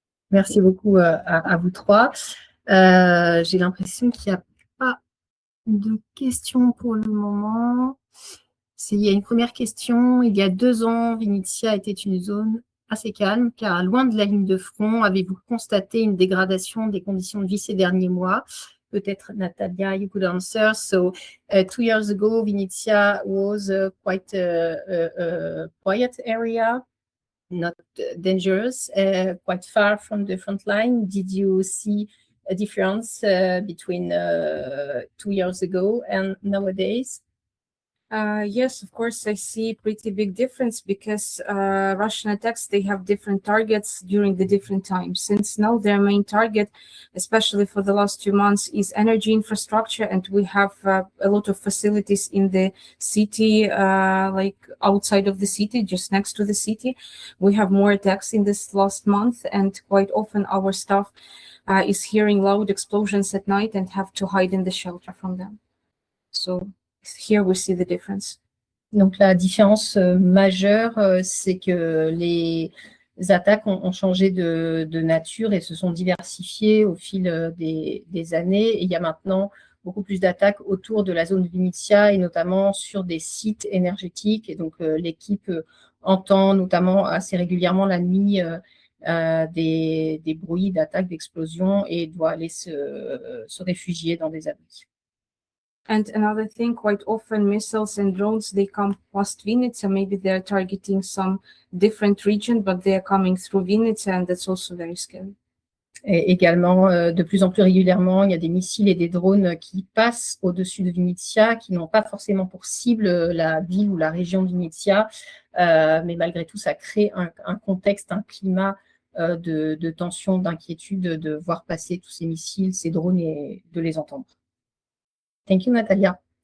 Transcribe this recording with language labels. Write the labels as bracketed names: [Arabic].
[French] Merci beaucoup à vous trois. J'ai l'impression qu'il n'y a pas de questions pour le moment. Il y a une première question. Il y a 2 ans, Vinnytsia était une zone assez calme, car loin de la ligne de front, avez-vous constaté une dégradation des conditions de vie ces derniers mois? Peut-être [English] Natalia, you could answer. So 2 years ago, Vinnytsia was quite a quiet area, not dangerous, quite far from the front line. Did you see a difference between 2 years ago and nowadays? Yes, of course, I see pretty big difference because Russian attacks, they have different targets during the different times. Since now their main target, especially for the last 2 months, is energy infrastructure, and we have a lot of facilities in the city, like outside of the city, just next to the city. We have more attacks in this last month, and quite often our staff is hearing loud explosions at night and have to hide in the shelter from them. So here we see the difference. [French] Donc la différence majeure, c'est que les attaques ont changé de nature et se sont diversifiées au fil des années. Et il y a maintenant beaucoup plus d'attaques autour de la zone de Vinnytsia et notamment sur des sites énergétiques. Et donc l'équipe entend notamment assez régulièrement la nuit des bruits d'attaques, d'explosions et doit aller se réfugier dans des abris. [English] And another thing, quite often missiles and drones, they come past Vinnytsia. Maybe they're targeting some different region, but they're coming through Vinnytsia, and that's also very scary. [French] Et également, de plus en plus régulièrement, il y a des missiles et des drones qui passent au-dessus de Vinnytsia, qui n'ont pas forcément pour cible la ville ou la région de Vinnytsia, mais malgré tout, ça crée un contexte, un climat de tension, d'inquiétude, de voir passer tous ces missiles, ces drones et de les entendre. [English] Thank you, [French] Natalia.